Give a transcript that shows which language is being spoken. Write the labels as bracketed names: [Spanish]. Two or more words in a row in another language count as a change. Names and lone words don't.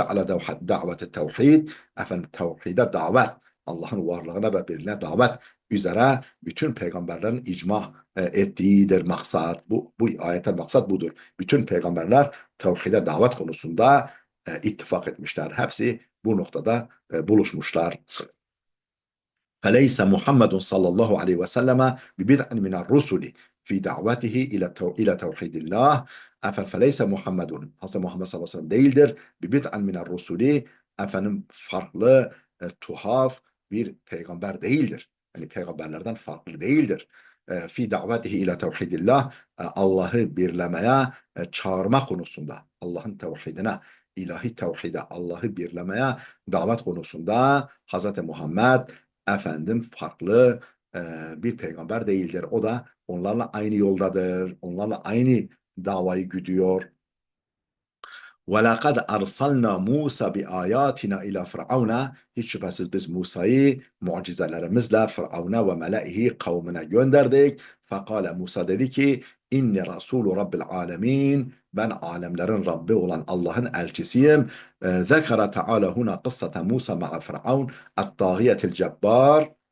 [Arabic] على دعوة التوحيد. [Turkish] Tevhide davet. Allah'ın varlığına ve birliğine davet üzere bütün peygamberlerin icma ettiğidir maksat. Bu ayetten maksat budur. Bütün peygamberler tevhide davet konusunda ittifak etmişler. Hepsi bu noktada buluşmuşlar. [Arabic] فليس محمد صلى الله عليه وسلم ببدع من الرسل في دعوته إلى توحيد الله. فليس محمد, [Turkish] Hazreti Muhammed [Arabic] صلى الله عليه وسلم [Turkish] değildir. [Arabic] ببدع من الرسل, [Turkish] farklı, tuhaf bir peygamber değildir. Yani peygamberlerden farklı değildir. [Arabic] في دعوته إلى توحيد الله, [Turkish] Allah'ı birlemeye çağırma konusunda, Allah'ın tevhidine, ilahi tevhide, Allah'ı birlemeye davet konusunda Hazreti Muhammed farklı bir peygamber değildir. O da onlarla aynı yoldadır. Onlarla aynı davayı güdüyor. [Arabic] وَلَقَدْ أَرْسَلْنَا مُوسَى بِآيَاتِنَا إِلَى فِرْعَوْنَ. [Turkish] Hiç şüphesiz biz Musa'yı mucizelerimizle Firavun'a ve melaihi kavmine gönderdik. [Arabic] فقال موسى [Turkish] dedi ki [Arabic] إني رسول رب العالمين. [Turkish] Ben alemlerin Rabbi olan Allah'ın elçisiyim. [Arabic] ذكر تعالى هنا قصة موسى مع فرعون الطاغية الجبار.